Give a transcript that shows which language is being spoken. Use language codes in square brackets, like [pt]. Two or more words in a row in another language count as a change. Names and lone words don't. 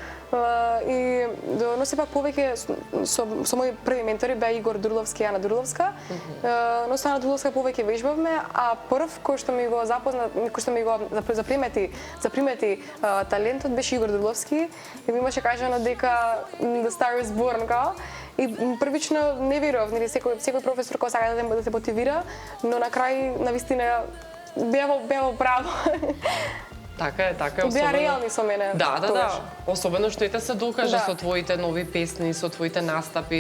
[mk] Но сепак повеќе со мои први ментори беа Игор Дурловски и Ана Дурловска. Но со Ана Дурловска повеќе вежбавме, а прв кој што ми го запозна, кој што ми го запримети талентот беше Игор Дурловски и ми имаше кажано дека [en] the star is born [mk] као. И првично не верував, нели секој професор кој сака да те мотивира, но на крај навистина беа право. Така е. Беа реални со мене. Да. Особено што и те се докаже со твоите нови песни, со твоите настапи.